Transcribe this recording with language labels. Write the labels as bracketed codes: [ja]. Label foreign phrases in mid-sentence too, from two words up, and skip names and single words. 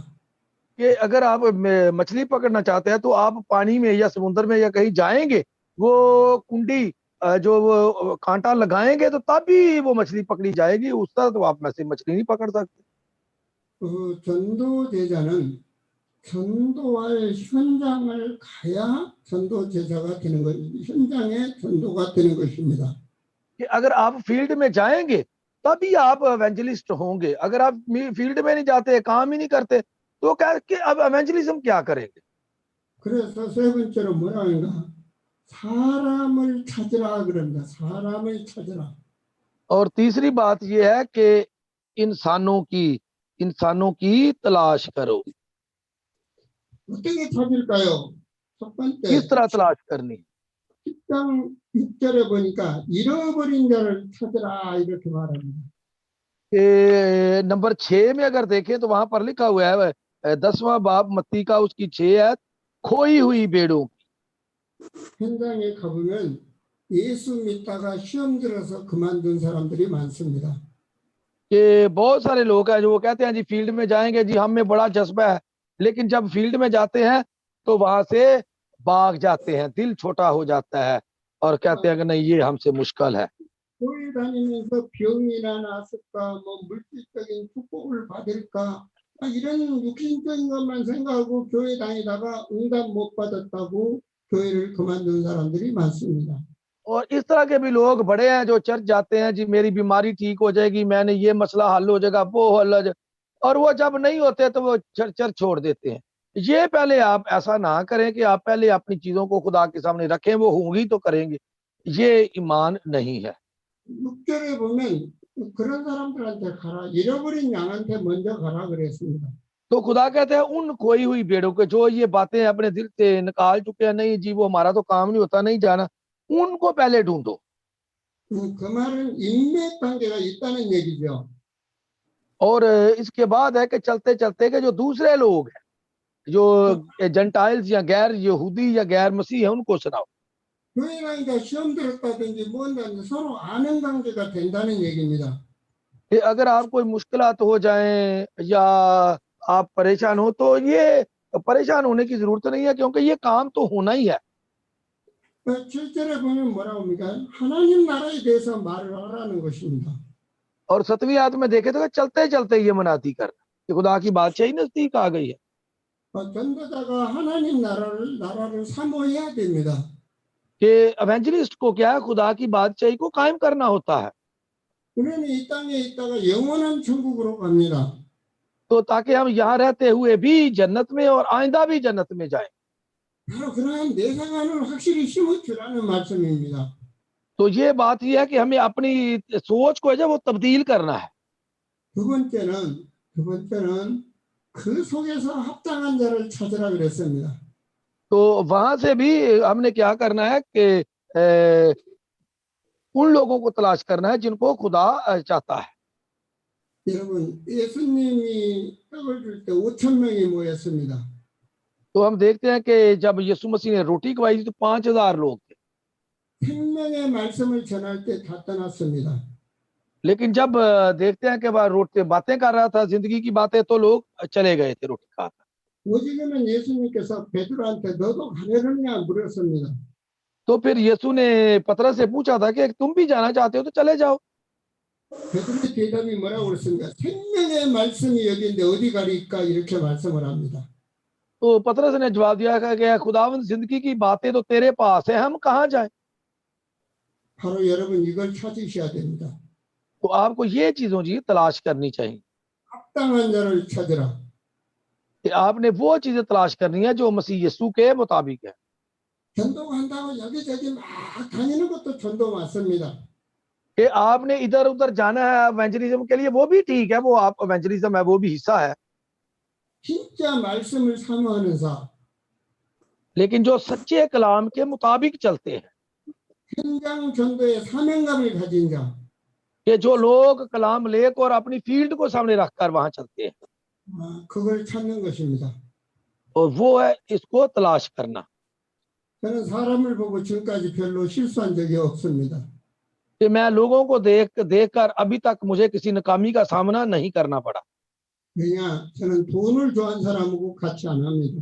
[ur] کہ اگر آپ مچھلی پکڑنا چاہتے ہیں تو آپ پانی میں یا سمندر میں یا کہیں جائیں گے، وہ کنڈی جو وہ کانٹا لگائیں گے تو تبھی وہ مچھلی پکڑی جائے گی، اس طرح تو آپ میں سے مچھلی نہیں پکڑ سکتے. [ko] 전도 제자는 전도할 현장을 가야 전도 제자가 되는 것, 현장의 전도가 되는 것입니다. [ur] کہ اگر آپ فیلڈ میں جائیں گے تبھی آپ ایوینجلسٹ ہوں گے. اگر آپ فیلڈ میں نہیں جاتے، کام ہی نہیں کرتے، تو کیا کہ اب ایوینجلزم کیا کریں گے. [ko] 그래서 세 번째로 뭐라 하는가? 사람을 찾으라 그럽니다. 사람을 찾으라. [ur] اور تیسری بات یہ ہے کہ انسانوں کی تلاش کرو. [ko] 어떻게 찾을까요? 첫 번째, [ur] کس طرح تلاش کرنی? [ko] 10장 6절에 보니까 잃어버린 자를 찾으라 이렇게 말합니다. [ur] کہ نمبر 6 میں اگر دیکھیں تو وہاں پر لکھا ہوا ہے 10واں باب متی کا اس کی 6 ہے، کھوئی ہوئی بھیڑوں. [ko] 현장에 가보면 예수 믿다가 시험 들어서 그만둔 사람들이 많습니다. [ur] کہ بہت سارے لوگ ہیں جو وہ کہتے ہیں جی فیلڈ میں جائیں گے، جی ہم میں بڑا جذبہ ہے، لیکن جب فیلڈ میں جاتے ہیں تو وہاں سے بھاگ جاتے ہیں، دل چھوٹا ہو جاتا ہے اور کہتے ہیں کہ نہیں یہ ہم سے مشکل ہے. [ko] 교회 다니면서 병이나 났을까, 뭐 물질적인 축복을 받을까, 이런 육신적인 것만 생각하고 교회 다니다가 응답 못 받았다고 교회를 그만둔 사람들이 많습니다. [ur] اور اس طرح کے بھی لوگ بڑے ہیں جو چرچ جاتے ہیں، جی میری بیماری ٹھیک ہو جائے گی، میں نے یہ مسئلہ حل ہو جائے گا، وہ حل ہو جائے گا، اور وہ جب نہیں ہوتے تو وہ چرچ چھوڑ دیتے ہیں. یہ پہلے آپ ایسا نہ کریں کہ آپ پہلے اپنی چیزوں کو خدا کے سامنے رکھیں، وہ ہوں گی تو کریں گے، یہ ایمان نہیں ہے. [ko] 6절에 보면 그런 사람들한테 가라, 잃어버린 양한테 먼저 가라 그랬습니다. [ur] تو خدا کہتے ہیں ان کھوئی ہوئی بھیڑوں کے جو یہ باتیں اپنے دل سے نکال چکے ہیں، نہیں جی وہ ہمارا تو کام نہیں ہوتا، نہیں جانا، ان کو پہلے ڈھونڈو. [ko] 그 말은 인맥 관계가 있다는 얘기죠. [ur] اور اس کے بعد ہے کہ چلتے چلتے کے جو دوسرے لوگ ہیں، جو جینٹائلز یا غیر یہودی یا غیر مسیح ہے، ان کو سناؤ. [ko] 교회 다니다 시험 들었다든지 뭔다든지 서로 아는 관계가 된다는 얘기입니다. [ur] کہ اگر آپ کوئی مشکلات ہو جائیں یا آپ پریشان ہو تو یہ پریشان ہونے کی ضرورت نہیں ہے، کیونکہ یہ کام تو ہونا ہی ہے. [ko] 7절에 보면 뭐라고 합니까? 하나님 나라에 대해서 말을 하라는 것입니다. [ur] اور 7ویں آیت میں دیکھے تو چلتے چلتے یہ مناتی کر کہ خدا کی بادشاہی نزدیک آ گئی ہے. [ko] 전도자가 하나님 나라를 사모해야 됩니다. [ur] کہ ایوینجلسٹ کو کیا ہے، خدا کی بادشاہی کو قائم کرنا ہوتا ہے, [ko] 우리는 이 땅에 있다가 영원한 천국으로 갑니다. [ur] تو تاکہ ہم یہاں رہتے ہوئے بھی جنت میں اور آئندہ بھی جنت میں جائیں. [ko] 바로 그러한 내상관을 확실히 심어주라는 말씀입니다. [ur] تو یہ بات یہ ہے کہ ہمیں اپنی سوچ کو ہے جو وہ تبدیل کرنا ہے. [ko] 두 번째는 그 속에서 합당한 자를 찾으라 그랬습니다. [ur] تو وہاں سے بھی ہم نے کیا کرنا ہے کہ ان لوگوں کو تلاش کرنا ہے جن کو خدا چاہتا ہے. [ko] 여러분, 예수님이 떡을 줄 때 5천 명이 모였습니다. [ur] تو ہم دیکھتے ہیں کہ جب یسوع مسیح نے روٹی کھوائی تھی تو 5,000 لوگ تھے, [ko] 생명의 말씀을 전할 때 다 떠났습니다. [ur] لیکن جب دیکھتے ہیں کہ وہ روٹی باتیں کر رہا تھا، زندگی کی باتیں، تو لوگ چلے گئے تھے روٹی کھا کر. [ko] 오직은 예수님께서 베드로한테 너도 가려느냐 물었습니다. [ur] تو پھر یسوع نے پطرس سے پوچھا تھا کہ تم بھی جانا چاہتے ہو تو چلے جاؤ. [ko] 베드로의 대답이 뭐라고 그랬습니까? 생명의 말씀이 여기인데 어디 가리까 이렇게 말씀을 합니다. [ur] تو پطرس نے جواب دیا کہ خداوند زندگی کی باتیں تو تیرے پاس ہے، ہم کہاں جائیں. [ko] 바로 여러분 이걸 찾으셔야 됩니다. [ur] تو آپ کو یہ چیزوں کی تلاش کرنی چاہیے [ko] 합당한 자를 찾으라. [ur] کہ آپ نے وہ چیزیں تلاش کرنی ہے جو مسیح یسوع کے مطابق ہے. [ko] 전도 간다고 여기저기 막 다니는 것도 전도 맞습니다. [ur] کہ آپ نے ادھر ادھر جانا ہے ایوینجلزم کے لیے، وہ بھی ٹھیک ہے، وہ آپ ایوینجلزم ہے، وہ بھی حصہ ہے, [ko] 진짜 말씀을 사모하는 자, [ur] لیکن جو سچے کلام کے مطابق چلتے ہیں, [ko] 현장 전도의 사명감을 가진 자, [ur] کہ جو لوگ کلام لے کر اور اپنی فیلڈ کو سامنے رکھ کر وہاں چلتے ہیں, [ko] 그걸 찾는 것입니다. [ur] اور وہ ہے اس کو تلاش کرنا. [ko] 저는 사람을 보고 지금까지 별로 실수한 적이 없습니다. [ur] کہ میں لوگوں کو دیکھ کر ابھی تک مجھے کسی ناکامی کا سامنا نہیں کرنا پڑا, [ko] 왜냐, 저는 돈을 좋아하는 사람하고 같이 안 합니다.